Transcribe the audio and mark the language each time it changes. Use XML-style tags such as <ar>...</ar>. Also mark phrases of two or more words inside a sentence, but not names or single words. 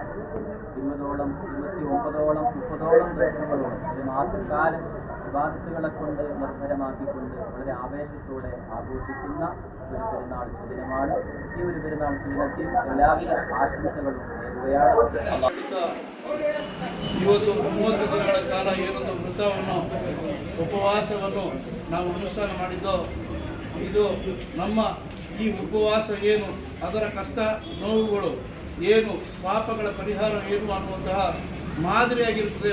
<ml>20ഓളം 29ഓളം 30ഓളം ദിവസങ്ങളോളം ഒരു മാസക്കാലം വിവാദത്തുകളെ കൊണ്ട് നിർഭരമാക്കിക്കൊണ്ട് വളരെ ആവേശത്തോടെ ആഘോഷിക്കുന്ന ഒരു പെരുന്നാൾ സുദിനമാണ്. ഈ ഒരു പെരുന്നാൾ സുദിനത്തിൽ എല്ലാവിധ ആശംസകളും നേരുകയാണ്.</ml> <kn>ಇವತ್ತು 30 ದಿನಗಳ ಕಾಲ ಏನೊಂದು ವೃತವನ್ನು ಉಪವಾಸವನ್ನು ನಾವು ಅನುಷ್ಠಾನ ಮಾಡಿದ್ದೋ, ಇದು ನಮ್ಮ ಈ ಉಪವಾಸ ಏನು, ಅದರ ಕಷ್ಟ ನೋವುಗಳು ಏನು, ಪಾಪಗಳ ಪರಿಹಾರ ಏನು ಅನ್ನುವಂತಹ ಮಾದರಿಯಾಗಿರುತ್ತದೆ.</kn>